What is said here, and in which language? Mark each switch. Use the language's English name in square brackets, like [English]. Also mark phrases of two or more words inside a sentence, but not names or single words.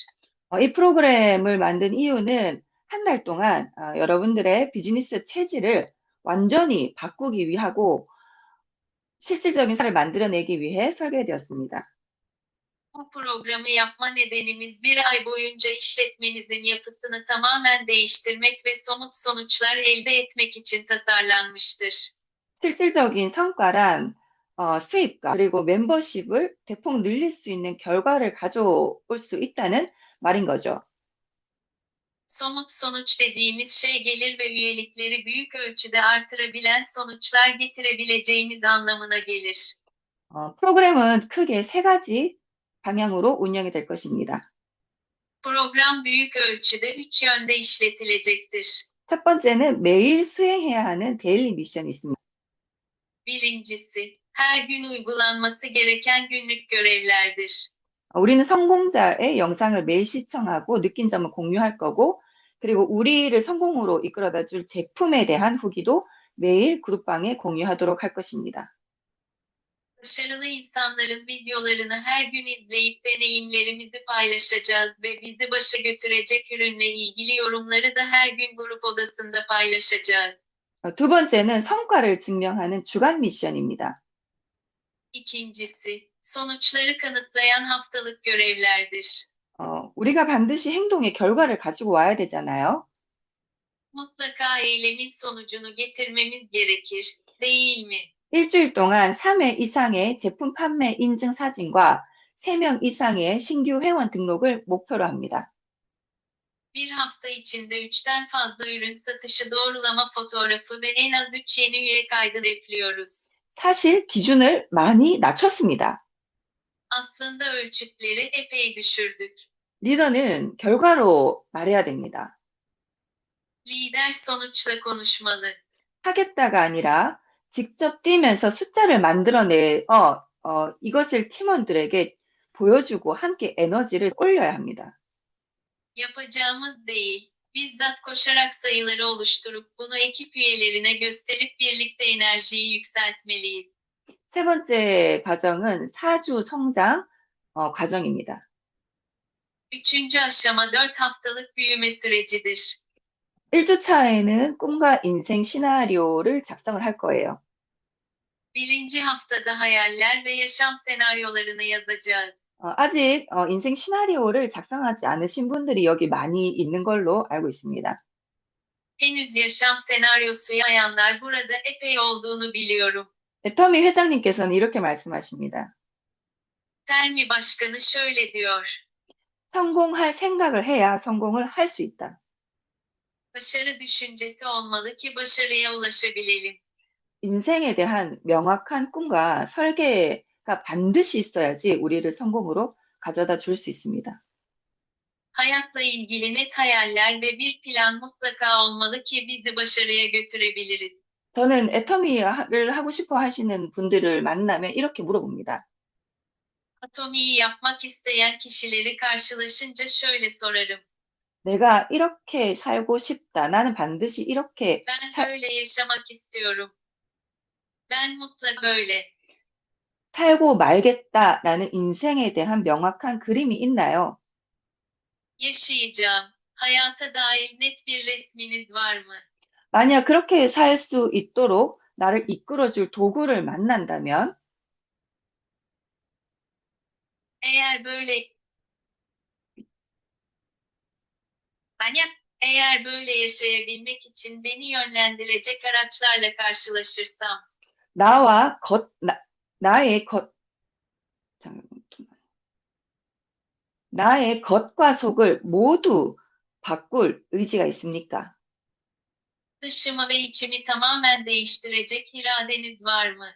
[Korean] 이 프로그램을 만든 이유는 한 달 동안 여러분들의 비즈니스 체질을 완전히 바꾸기 위하고 실질적인 사를 만들어내기 위해 설계되었습니다. [Turkish] Bu programı yapma nedenimiz bir ay boyunca işletmenizin yapısını tamamen değiştirmek ve somut sonuçlar elde etmek için tasarlanmıştır. [Korean] 실질적인 성과란 수입과 그리고 멤버십을 대폭 늘릴 수 있는 결과를 가져올 수 있다는 말인 거죠. [Turkish] Somut sonuç dediğimiz şey gelir ve üyelikleri büyük ölçüde artırabilen sonuçlar getirebileceğimiz anlamına gelir. [Korean] 프로그램은 크게 세 가지 방향으로 운영이 될 것입니다. [Turkish] Program büyük ölçüde 3 yönde işletilecektir. [Korean] 첫 번째는 매일 수행해야 하는 데일리 미션이 있습니다. [Turkish] Birincisi, her gün uygulanması gereken günlük görevlerdir. [Korean] 우리는 성공자의 영상을 매일 시청하고 느낀 점을 공유할 거고, 그리고 우리를 성공으로 이끌어다 줄 제품에 대한 후기도 매일 그룹방에 공유하도록 할 것입니다. [Turkish] Başarılı insanların videolarını her gün izleyip deneyimlerimizi paylaşacağız ve bizi başa götürecek ürünle ilgili yorumları da her gün grup odasında paylaşacağız. [Korean] 두 번째는 성과를 증명하는 주간 미션입니다. [Turkish] İkincisi, sonuçları kanıtlayan haftalık görevlerdir. [Korean] 우리가 반드시 행동의 결과를 가지고 와야 되잖아요. [Turkish] Mutlaka eylemin sonucunu getirmemiz gerekir, değil mi? [Korean] 일주일 동안 3회 이상의 제품 판매 인증 사진과 3명 i상의 신규 회원 등록을 목표로 합니다. [Turkish] Bir hafta içinde 3'ten fazla ürün satışı doğrulama fotoğrafı ve en az 3 yeni üye kaydı hedefliyoruz. [Korean] 사실 기준을 많이 낮췄습니다. [Turkish] Aslında ölçütleri epey düşürdük. [Korean] 리더는 결과로 말해야 됩니다. [Turkish] Lider sonuçla konuşmalı. [Korean] 하겠다가 아니라 직접 뛰면서 숫자를 이것을 팀원들에게 보여주고 함께 에너지를 올려야 합니다. [Turkish] Yapacağımız değil, bizzat koşarak sayıları oluşturup bunu ekip üyelerine gösterip birlikte enerjiyi yükseltmeliyiz. [Korean] 세 번째 과정은 4주 성장 과정입니다. [Turkish] Üçüncü aşama 4 haftalık büyüme sürecidir. [Korean] 1주차에는 꿈과 인생 시나리오를 작성을 할 거예요. [Turkish] Birinci haftada hayaller ve yaşam senaryolarını yazacağız. [Korean] 아직 인생 시나리오를 작성하지 않으신 분들이 여기 많이 있는 걸로 알고 있습니다. [Turkish] Henüz yaşam senaryosu yayanlar burada epey olduğunu biliyorum. [Korean] 터미 회장님께서는 이렇게 말씀하십니다. [Turkish] Termi Başkanı şöyle diyor. [Korean] 성공할 생각을 해야 성공을 할 수 있다. [Turkish] Başarı düşüncesi olmalı ki başarıya ulaşabilelim. [Korean] 인생에 대한 명확한 꿈과 설계가 반드시 있어야지 우리를 성공으로 가져다 줄 수 있습니다. [Turkish] Hayatla ilgili net hayaller ve bir plan mutlaka olmalı ki bizi başarıya götürebiliriz. [Korean] 저는 애터미를 하고 싶어 하시는 분들을 만나면 이렇게 물어봅니다. [Turkish] Atomi'yi yapmak isteyen kişileri karşılaşınca şöyle sorarım. [Korean] 내가 이렇게 살고 싶다. 나는 반드시 이렇게 [Turkish] Ben böyle yaşamak istiyorum. Ben mutlaka böyle. [Korean] 살고 말겠다라는 인생에 대한 명확한 그림이 있나요? [Turkish] Yaşayacağım. Hayata dair net bir resminiz var mı? [Korean] 만약 그렇게 살 수 있도록 나를 이끌어줄 도구를 만난다면 [Turkish] Eğer böyle eğer böyle yaşayabilmek için beni yönlendirecek araçlarla karşılaşırsam, [Korean] 나와 나의 잠깐만. 나의 겉과 속을 모두 바꿀 의지가 있습니까? [Turkish] dışımı ve içimi tamamen değiştirecek iradeniz var mı?